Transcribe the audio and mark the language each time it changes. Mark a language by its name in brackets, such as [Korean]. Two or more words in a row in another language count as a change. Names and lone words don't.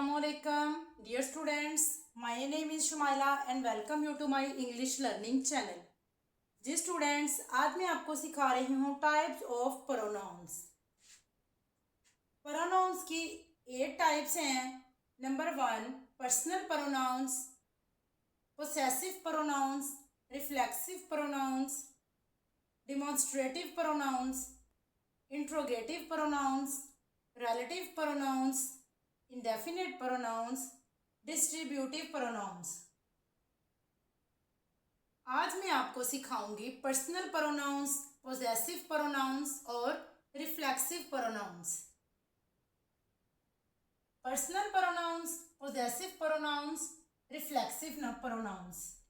[English] Assalamualaikum dear students, my name is Shumaila and welcome you to my English learning channel. [Hindi] जी स्टूडेंट्स, आज मैं आपको सिखा रही हूँ [English] types of pronouns. [Hindi] प्रोनाउंस की 8 टाइप्स हैं। [English] Number 1 personal pronouns, possessive pronouns, reflexive pronouns, demonstrative pronouns, interrogative pronouns, relative pronouns, indefinite pronouns, distributive pronouns। [Hindi] आज मैं आपको सिखाऊंगी [English] personal pronouns, possessive pronouns [Hindi] और [English] reflexive pronouns. personal pronouns, possessive pronouns, reflexive pronouns.